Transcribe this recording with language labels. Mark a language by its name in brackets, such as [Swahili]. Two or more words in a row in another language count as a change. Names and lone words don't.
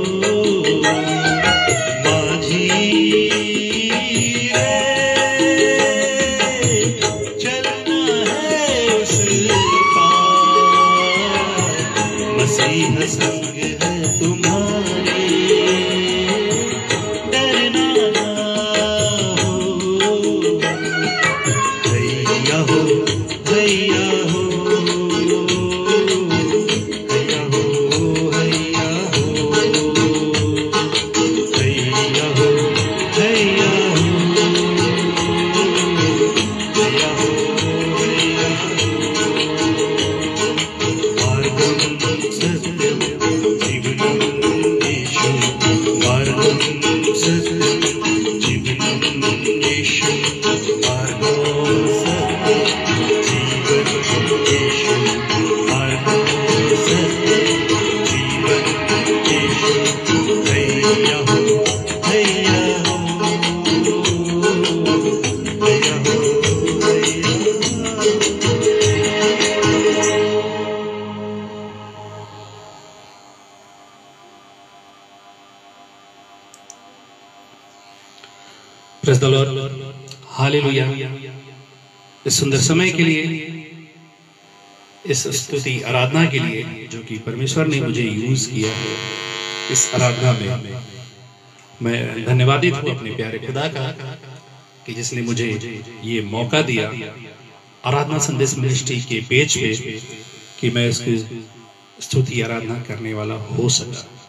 [Hindi] माझी रे, चलना है उस पार, मसीहा संग है तुम्हारे, डरना ना हो, भैया हो भैया हो, भैया हो भैया हो, भैया हो भैया हो, भैया हो भैया हो। [Sanskrit] मार्गम सत्यम जीवनम येषु, मार्गम सत्यम जीवनम येषु, मार्गम सत्यम जीवनम येषु, मार्गम सत्यम जीवनम येषु, [Hindi] भैया हो भैया हो, भैया हो भैया हो। [English] Praise the Lord, [Hindi] हालेलुया। इस सुंदर समय के लिए, इस स्तुति आराधना के लिए जो कि परमेश्वर ने मुझे यूज किया है, इस आराधना में मैं धन्यवादित हूँ अपने प्यारे खुदा का कि जिसने मुझे ये मौका दिया आराधना संदेश मिनिस्ट्री के पेज पे कि मैं इसकी स्तुति आराधना करने वाला हो सका।